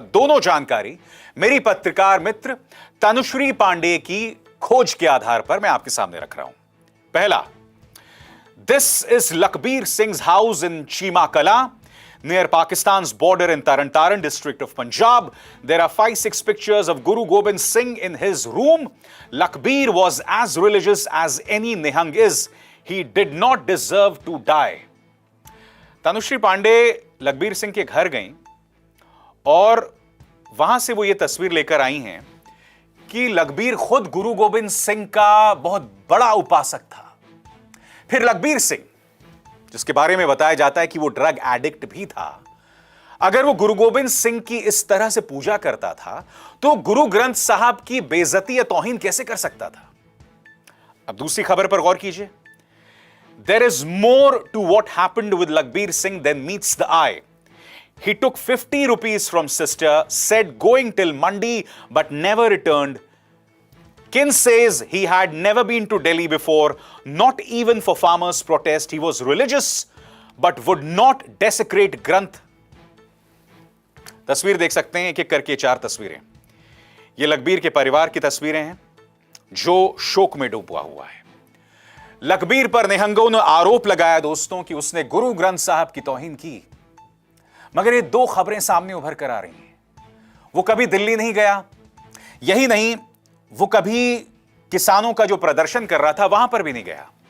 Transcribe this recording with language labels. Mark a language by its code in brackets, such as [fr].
[hi] दोनों जानकारी मेरी पत्रकार मित्र तनुश्री पांडे की खोज के आधार पर मैं आपके सामने रख रहा हूं। पहला, [en] This is Lakhbir Singh house in Cheema Kala near Pakistan's border in Taran Taran district of Punjab. There are 5-6 pictures of Guru Gobind Singh in his room. Lakbir was as religious as any Nihang is. He did not deserve to die. [hi] Tanushree Pandey Lakhbir Singh के घर गईं और वहां से वो ये तस्वीर लेकर आई हैं कि लखबीर खुद गुरु गोबिंद सिंह का बहुत बड़ा उपासक था। फिर लखबीर सिंह, जिसके बारे में बताया जाता है कि वो ड्रग एडिक्ट भी था, अगर वो गुरु गोबिंद सिंह की इस तरह से पूजा करता था तो गुरु ग्रंथ साहब की बेइज्जती या तौहीन कैसे कर सकता था? अब दूसरी खबर पर गौर कीजिए। [en] There is more to what happened with Lakhbir Singh than meets the eye. He took 50 rupees from sister, said going till Mandi but never returned. Kin says he had never been to Delhi before, not even for farmers' protest. He was religious but would not desecrate Granth. [hi] तस्वीर देख सकते हैं, एक एक करके 4 तस्वीरें। ये लखबीर के परिवार की तस्वीरें हैं जो शोक में डूबा हुआ है। लखबीर पर निहंगों ने आरोप लगाया दोस्तों कि उसने गुरु ग्रंथ साहब की तौहीन की। मगर ये 2 खबरें सामने उभर कर आ रही हैं। वो कभी दिल्ली नहीं गया, यही नहीं, वो कभी किसानों का जो प्रदर्शन कर रहा था वहां पर भी नहीं गया।